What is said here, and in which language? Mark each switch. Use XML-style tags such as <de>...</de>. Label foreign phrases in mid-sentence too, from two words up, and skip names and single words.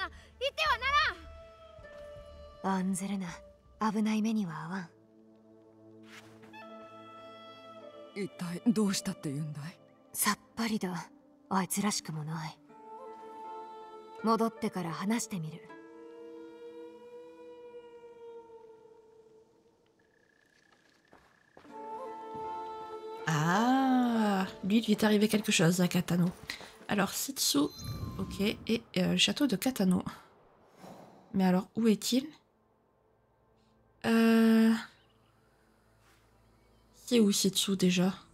<ja>行ってはならん。案ずるな、危ない目には合わん。一体どうしたって言うんだい？さっぱりだ。あいつらしくもない。戻ってから話してみる。</ja> <fr>Ah, lui, il lui est arrivé quelque chose à Katano. Alors, Setsu, ok, et le château de Katano. Mais alors, où est-il? C'est où Setsu déjà?</fr>